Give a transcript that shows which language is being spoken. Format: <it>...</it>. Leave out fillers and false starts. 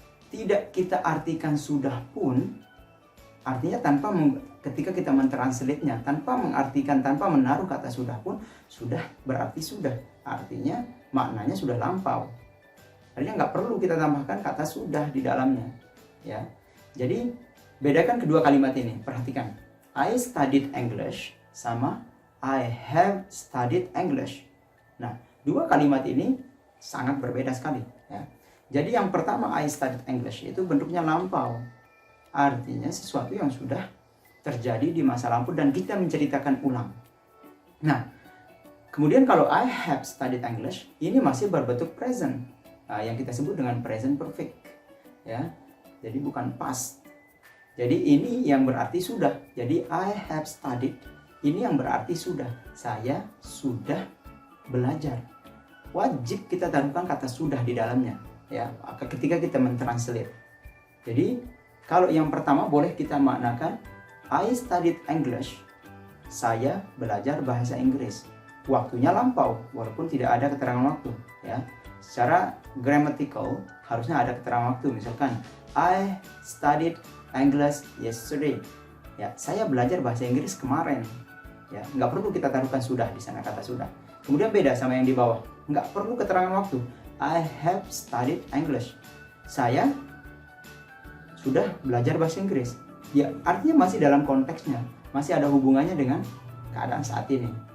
<id>Tidak kita artikan sudah pun, artinya ketika kita mentranslate-nya, tanpa mengartikan, tanpa menaruh kata sudah pun, sudah berarti sudah. Artinya maknanya sudah lampau. Artinya nggak perlu kita tambahkan kata sudah di dalamnya. Ya. Jadi bedakan kedua kalimat ini. Perhatikan.</id> <en>I studied English</en> <id>sama</id> <en>I have studied English.</en> <id>Nah, dua kalimat ini sangat berbeda sekali. Ya. Jadi yang pertama</id> <en>I studied English</en> <id>itu bentuknya lampau. Artinya sesuatu yang sudah terjadi di masa lampau dan kita menceritakan ulang. Nah, kemudian kalau</id> <en>I have studied English,</en> <id>ini masih berbentuk present. Yang kita sebut dengan present perfect. Ya. Jadi bukan past. Jadi ini yang berarti sudah. Jadi</id> <en>I have studied,</en> <id>ini yang berarti sudah. Saya sudah belajar. Wajib kita taruhkan kata sudah di dalamnya. Ya, ketika kita mentranslate. Jadi kalau yang pertama boleh kita maknakan</id> <en>I studied English.</en> <id>Saya belajar bahasa Inggris. Waktunya lampau walaupun tidak ada keterangan waktu, ya. Secara grammatical harusnya ada keterangan waktu. Misalkan</id> <en>I studied English yesterday.</en> <id>Ya, saya belajar bahasa Inggris kemarin. Ya, nggak perlu kita taruhkan sudah di sana kata sudah. Kemudian beda sama yang di bawah. Nggak perlu keterangan waktu.</id> <en>I have studied English.</en> <id>Saya sudah belajar bahasa Inggris. Ya, artinya masih dalam konteksnya, masih ada hubungannya dengan keadaan saat ini.</id>